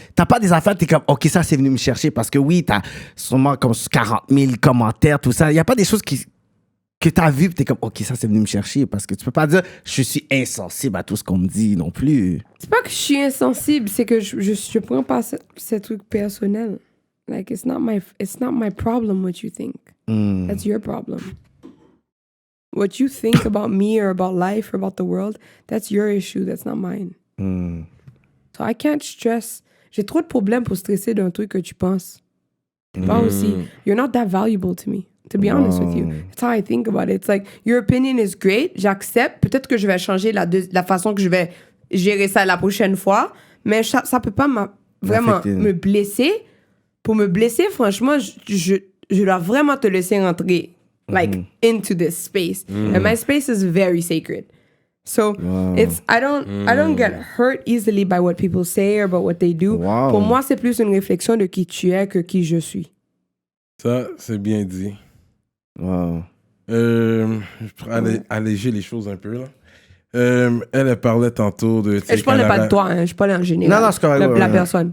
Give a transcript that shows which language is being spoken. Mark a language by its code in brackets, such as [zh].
[fr] T'as pas des affaires, t'es comme, OK, ça, c'est venu me chercher. Parce que oui, t'as sûrement comme 40 000 commentaires, tout ça. Il y a pas des choses que t'as vues, puis t'es comme, OK, ça, c'est venu me chercher. Parce que tu peux pas dire, je suis insensible à tout ce qu'on me dit non plus. C'est pas que je suis insensible, c'est que je prends pas ce truc personnel. [en] Like, it's not my problem what you think. That's your problem. What you think about me or about life or about the world, that's your issue, that's not mine. So I can't stress. [fr] J'ai trop de problèmes pour stresser d'un truc que tu penses. Pas aussi. [en] You're not that valuable to me, to be honest with you. That's how I think about it. It's like, your opinion is great, j'accepte. [fr] Peut-être que je vais changer la façon que je vais gérer ça la prochaine fois, mais ça peut pas vraiment me blesser. Pour me blesser, franchement, je dois vraiment te laisser rentrer like [en] into this space. And my space is very sacred. So I don't get hurt easily by what people say or about what they do. [fr] Pour moi, c'est plus une réflexion de qui tu es que qui je suis. Ça, c'est bien dit. Wow. Pour alléger les choses un peu, là. Elle parlait tantôt de... Je parlais pas de toi, hein, je parlais en général. Non, c'est correct. La personne.